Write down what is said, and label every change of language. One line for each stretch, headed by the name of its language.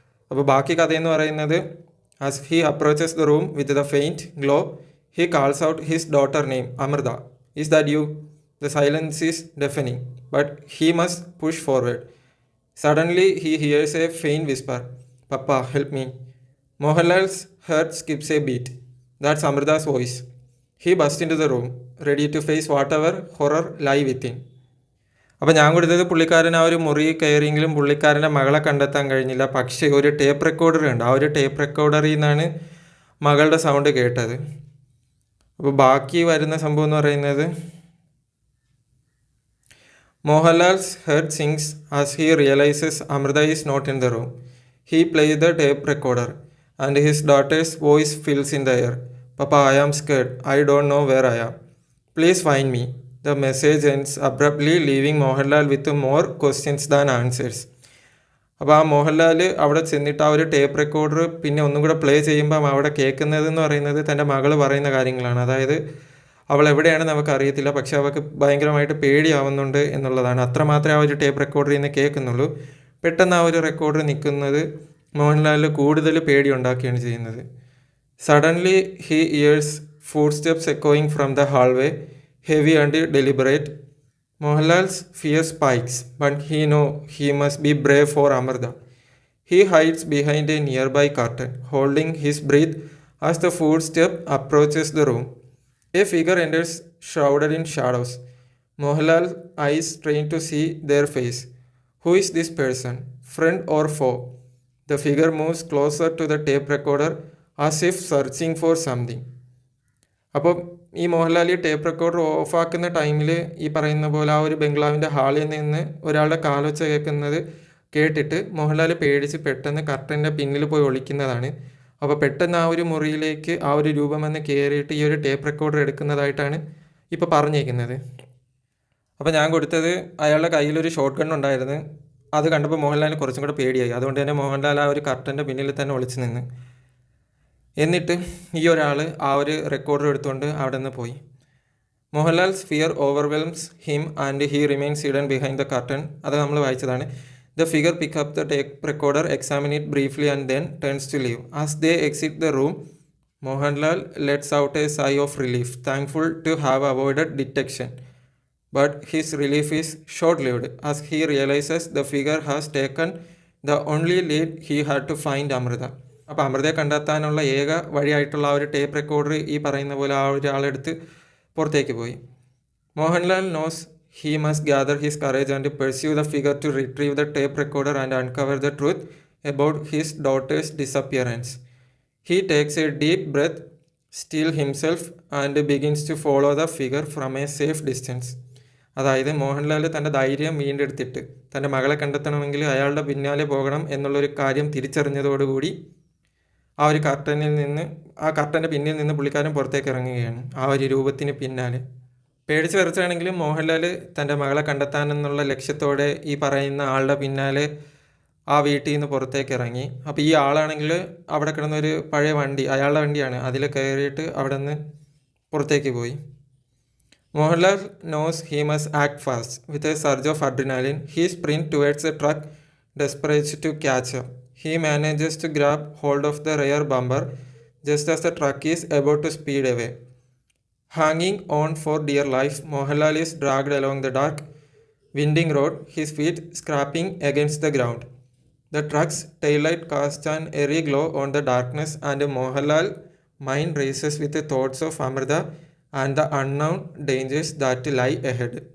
Malayalam: അപ്പോൾ ബാക്കി കഥയെന്ന് പറയുന്നത്
English: As he approaches the room with the faint glow he calls out his daughter name Amrita. Is that you? The silence is deafening but he must push forward. Suddenly he hears a faint whisper, Papa, help me. Mohanlal's heart skips a beat. That's Amrita's voice. He burst into the room, ready to face whatever horror lie within.
Malayalam: അപ്പോൾ ഞാൻ കൊടുത്തത് പുള്ളിക്കാരൻ ആ ഒരു മുറി കയറിയെങ്കിലും പുള്ളിക്കാരൻ്റെ മകളെ കണ്ടെത്താൻ കഴിഞ്ഞില്ല. പക്ഷേ ഒരു ടേപ്പ് റെക്കോർഡർ ഉണ്ട്. ആ ഒരു ടേപ്പ് റെക്കോർഡറിൽ നിന്നാണ് മകളുടെ സൗണ്ട് കേട്ടത്. അപ്പോൾ ബാക്കി വരുന്ന സംഭവം എന്ന് പറയുന്നത്
English: Mohanlal's heart sinks as he realizes Amrita is not in the room. He plays the tape recorder and his daughter's voice fills in the air. Papa, I am scared. I don't know where I am. Please find me. The message ends abruptly, leaving Mohanlal with more questions than answers.
Malayalam: അപ്പോൾ ആ മോഹൻലാൽ അവിടെ ചെന്നിട്ട് ആ ഒരു tape recorder പിന്നെ ഒന്നും കൂടെ play ചെയ്യുമ്പം അവിടെ കേൾക്കുന്നതെന്ന് പറയുന്നത് തൻ്റെ മകൾ പറയുന്ന കാര്യങ്ങളാണ്. അതായത് അവൾ എവിടെയാണെന്ന് നമുക്ക് അറിയത്തില്ല, പക്ഷെ അവൾക്ക് ഭയങ്കരമായിട്ട് പേടിയാവുന്നുണ്ട് എന്നുള്ളതാണ്. അത്രമാത്രമേ ആ ഒരു ടേപ്പ് റെക്കോർഡറിൽ നിന്ന് കേൾക്കുന്നുള്ളൂ. പെട്ടെന്ന് ആ ഒരു റെക്കോർഡർ നിൽക്കുന്നത് മോഹൻലാലിൽ കൂടുതൽ പേടി ഉണ്ടാക്കുകയാണ് ചെയ്യുന്നത്.
English: Suddenly he years food steps എക്കോയിങ് from the hallway, heavy and deliberate. Mohanlal's fear spikes, but he no he must be brave four Amrita. He hides behind A near by curtain, holding his breath as the food step approaches the room. A figure enters ഷ്രൗഡഡ് in shadows. Mohanlal ice train to see their face. Who is this person? Friend or foe? The figure moves closer to the tape recorder as if searching for something.
Malayalam: അപ്പോൾ ഈ മോഹൻലാൽ ഈ tape recorder ഓഫാക്കുന്ന ടൈമിൽ ഈ പറയുന്ന പോലെ ആ ഒരു ബംഗ്ലാവിൻ്റെ ഹാളിൽ നിന്ന് ഒരാളുടെ കാലൊച്ച കേൾക്കുന്നത് കേട്ടിട്ട് മോഹൻലാൽ പേടിച്ച് പെട്ടെന്ന് കർട്ടൻ്റെ പിന്നിൽ പോയി ഒളിക്കുന്നതാണ്. അപ്പോൾ പെട്ടെന്ന് ആ ഒരു മുറിയിലേക്ക് ആ ഒരു രൂപം വന്ന് കയറിയിട്ട് ഈ ഒരു ടേപ്പ് റെക്കോർഡർ എടുക്കുന്നതായിട്ടാണ് ഇപ്പോൾ പറഞ്ഞേക്കുന്നത്. അപ്പോൾ ഞാൻ കൊടുത്തത് അയാളുടെ കയ്യിലൊരു ഷോട്ട് ഗൺ ഉണ്ടായിരുന്നു. അത് കണ്ടപ്പോൾ മോഹൻലാലിന് കുറച്ചും കൂടെ പേടിയായി. അതുകൊണ്ട് തന്നെ മോഹൻലാൽ ആ ഒരു കർട്ടൻ്റെ പിന്നിൽ തന്നെ ഒളിച്ച് നിന്ന്. എന്നിട്ട് ഈ ഒരാൾ ആ ഒരു റെക്കോർഡർ എടുത്തുകൊണ്ട് അവിടെ നിന്ന് പോയി.
English: Mohanlal's fear overwhelms him and he remains hidden behind the curtain.
Malayalam: അത് നമ്മൾ വായിച്ചതാണ്.
English: The figure pick up the tape recorder, examine it briefly and then turns to leave. As they exit the room, Mohanlal lets out a sigh of relief, thankful to have avoided detection. But his relief is short-lived as he realizes the figure has taken the only lead he had to find Amrita.
Malayalam: അപ്പോൾ അമൃതയെ കണ്ടെത്താനുള്ള ഏക വഴിയായിട്ടുള്ള ആ ഒരു tape recorder ഈ പറയുന്ന പോലെ ആ ഒരാളെടുത്ത് പുറത്തേക്ക് പോയി.
English: Mohanlal knows he must gather his courage and pursue the figure to retrieve the tape recorder and uncover the truth about his daughter's disappearance. He takes a deep breath, still himself, and begins to follow the figure from a safe distance.
Malayalam: അതായത് മോഹൻലാൽ തൻ്റെ ധൈര്യം വീണ്ടെടുത്തിട്ട് തൻ്റെ മകളെ കണ്ടെത്തണമെങ്കിൽ അയാളുടെ പിന്നാലെ പോകണം എന്നുള്ളൊരു കാര്യം തിരിച്ചറിഞ്ഞതോടുകൂടി ആ ഒരു കർട്ടൻ്റെ പിന്നിൽ നിന്ന് പുള്ളിക്കാരൻ പുറത്തേക്ക് ഇറങ്ങുകയാണ്. ആ ഒരു രൂപത്തിന് പിന്നാലെ പേടിച്ച് വിറച്ചാണെങ്കിലും മോഹൻലാൽ തൻ്റെ മകളെ കണ്ടെത്താനെന്നുള്ള ലക്ഷ്യത്തോടെ ഈ പറയുന്ന ആളുടെ പിന്നാലെ ആ വീട്ടിൽ നിന്ന് പുറത്തേക്ക് ഇറങ്ങി. അപ്പോൾ ഈ ആളാണെങ്കിൽ അവിടെ കിടന്നൊരു പഴയ വണ്ടി, അയാളുടെ വണ്ടിയാണ്, അതിൽ കയറിയിട്ട് അവിടെ നിന്ന് പുറത്തേക്ക് പോയി.
English: Mohanlal knows he must act fast. With a surge of adrenaline he sprint towards a truck desperate to catch up. He manages to grab hold of the rear bumper just as the truck is about to speed away. Hanging on for dear life, Mohanlal is dragged along the dark, winding road, his feet scraping against the ground. The truck's taillight casts an eerie glow on the darkness, and Mohanlal's mind races with the thoughts of Amrita and the unknown dangers that lie ahead.